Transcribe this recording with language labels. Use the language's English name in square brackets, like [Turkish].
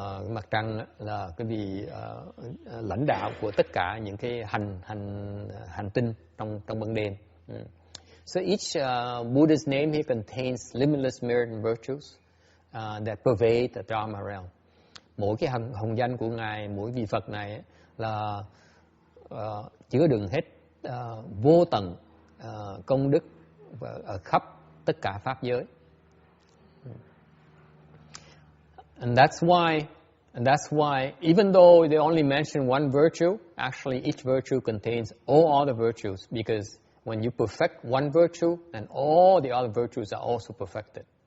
[Vietnamese] Mặt trăng là cái vị lãnh đạo của tất cả những cái hành tinh trong ban đêm. [English] So each Buddha's name here contains limitless merit and virtues that pervade the Dharma realm. [Vietnamese] Mỗi cái hồng danh của ngài, mỗi vị Phật này là chứa đựng hết vô tận công đức ở khắp tất cả pháp giới. [English] And that's why even though they only mention one virtue, actually each virtue contains all other virtues, because when you perfect one virtue, then all the other virtues are also perfected.